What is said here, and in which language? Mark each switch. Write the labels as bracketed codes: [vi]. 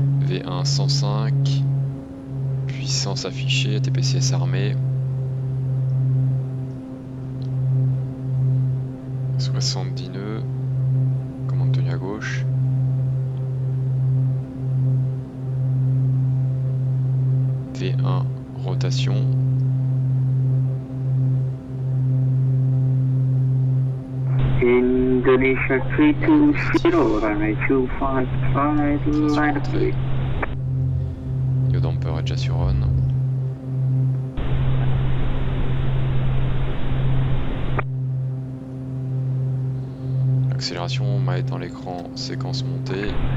[fr] V1 105, puissance affichée, ATPCS armé, 70 nœuds, commande tenue à gauche, V1 rotation, [en] Indonesia 320, runway 255, line up. [fr] Yodamper est déjà sur on. Accélération, on va être dans l'écran séquence montée.